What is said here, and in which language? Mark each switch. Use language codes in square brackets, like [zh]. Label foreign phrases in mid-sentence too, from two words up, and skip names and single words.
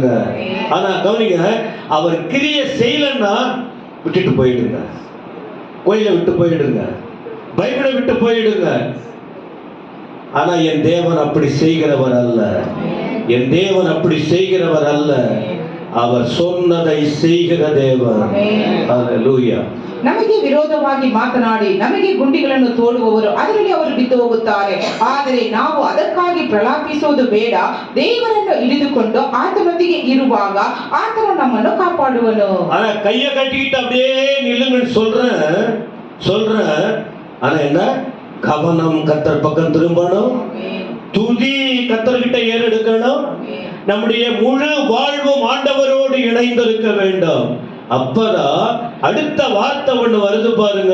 [ta] ஆனா கவனிங்க, அவர் கிரிய செய்யலன்னா விட்டுட்டு போயிடுங்க, கோயிலை விட்டு போயிடுங்க, பைபிளை விட்டு போயிடுங்க. ஆனா என் தேவன் அப்படி செய்கிறவர் அல்ல. என் தேவன் அப்படி செய்கிறவர் அல்ல. அவர் சொன்னதை செய்கிற தேவன். ஹல்லேலூயா. [kn] ನಮಗೆ ವಿರೋಧವಾಗಿ ಮಾತನಾಡಿ ನಮಗೆ ಗುಂಡಿಗಳನ್ನು ತೋಡುವವರು ಅದರಲ್ಲಿ ಅವರು ಬಿದ್ದು ಹೋಗುತ್ತಾರೆ. ಆದರೆ ನಾವು ಅದಕ್ಕಾಗಿ ಪ್ರಲಾಪಿಸುವುದು ಬೇಡ. ದೇವರನ್ನು ಹಿಡಿದುಕೊಂಡು ಆತನೊಂದಿಗೆ ಇರುವಾಗ ಆತನು ನಮ್ಮನ್ನು ಕಾಪಾಡುವನು. [ta] ஆனா கைய கட்டிக்கிட்டு அப்படியே நில்லுங்கன்னு சொல்றேன். ஆனா என்ன? கவனம் கர்த்தர் பக்கம் திரும்பணும், துதி கர்த்தர்கிட்ட ஏறெடுக்கணும். நம்முடைய முழு வாழ்வும் ஆண்டவரோடு இணைந்திருக்க வேண்டும். அப்பதான் அடுத்த வார்த்தை ஒண்ணு வருது பாருங்க.